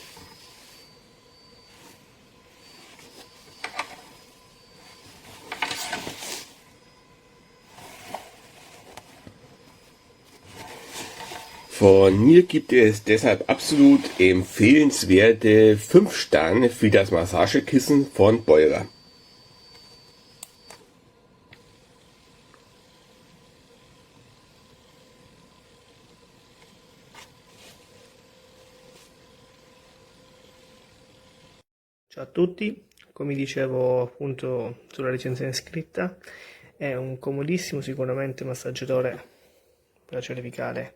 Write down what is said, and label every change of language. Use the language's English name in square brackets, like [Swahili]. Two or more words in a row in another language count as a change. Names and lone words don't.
[German] Von mir gibt es deshalb absolut empfehlenswerte 5 Sterne für das Massagekissen von Beurer. [Italian] Ciao a tutti, come dicevo appunto sulla recensione scritta, è un comodissimo sicuramente massaggiatore per la cervicale.